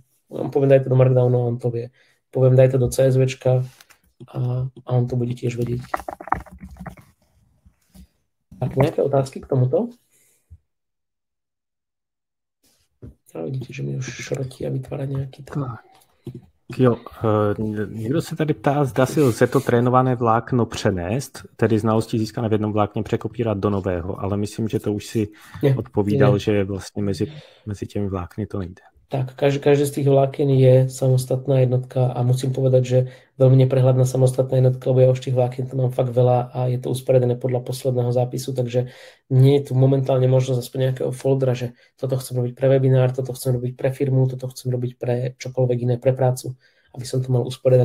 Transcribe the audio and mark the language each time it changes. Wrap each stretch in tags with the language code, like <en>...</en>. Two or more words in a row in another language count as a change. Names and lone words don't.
<sk>Poviem, daj to do Markdownu a on to vie. Poviem, daj to do CSVčka a on to bude tiež vedieť. Tak, nejaké otázky k tomuto? Ale vidíte, že mi už šrotí a vytvára nejaký tam.</sk> <cs>Jo, někdo se tady ptá, zda si lze to trénované vlákno přenést, tedy znalosti získané v jednom vlákně překopírovat do nového, ale myslím, že to už si odpovídal, že vlastně mezi těmi vlákny to nejde.</cs> <sk>Tak, každé z tých vlákien je samostatná jednotka a musím povedať, že veľmi neprehľadná samostatná jednotka, lebo ja už tých vlákien to mám fakt veľa a je to usporiadané podľa posledného zápisu, takže nie je tu momentálne možnosť aspoň nejakého foldera, že toto chcem robiť pre webinár, toto chcem robiť pre firmu, toto chcem robiť pre čokoľvek iné, pre prácu, aby som to mal usporiadané.</sk>